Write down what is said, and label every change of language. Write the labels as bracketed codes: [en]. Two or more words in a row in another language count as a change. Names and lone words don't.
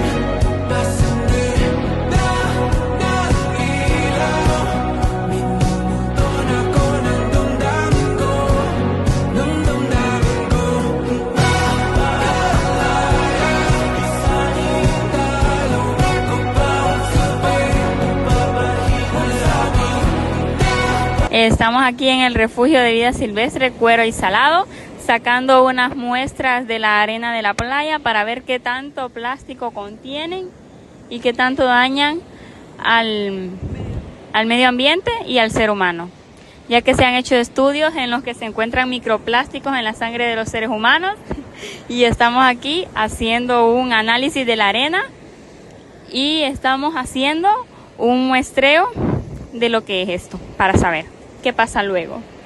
[tl] Pasindi na ng ilaw, minumulton ako ng damdamin ko, ng damdamin ko. Makalaya, isaling talo ako bawat gabi, nagpapahirap sa'kin. [es] Estamos aquí en el refugio de vida silvestre Cuero y Salado, sacando unas muestras de la arena de la playa para ver qué tanto plástico contienen y qué tanto dañan al medio ambiente y al ser humano, ya que se han hecho estudios en los que se encuentran microplásticos en la sangre de los seres humanos y estamos aquí haciendo un análisis de la arena y estamos haciendo un muestreo de lo que es esto para saber qué pasa luego.